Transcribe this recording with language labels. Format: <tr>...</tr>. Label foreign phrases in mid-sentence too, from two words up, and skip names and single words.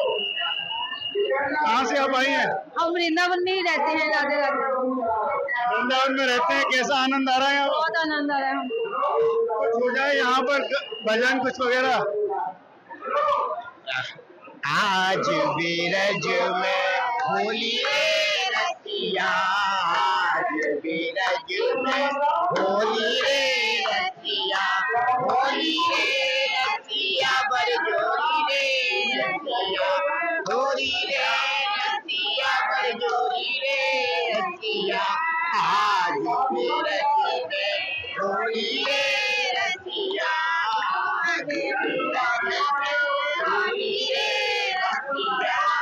<hi>कहाँ से आप आई हैं? हम वृंदावन में ही रहते हैं। राधे राधे। वृंदावन में रहते हैं, कैसा आनंद आ रहा है? बहुत आनंद आ रहा है हमको। कुछ हो जाए यहाँ पर भजन कुछ वगैरह?</hi> <bra>आज बीरज में होली रे रसिया, आज बीरज में होली रे रसिया, होली रे रसिया बरजोरी रे रसिया, होली रे रसिया बरजोरी रे रसिया, आज बीरज में होली रे रसिया, आज बीरज में होली रे रसिया,</bra>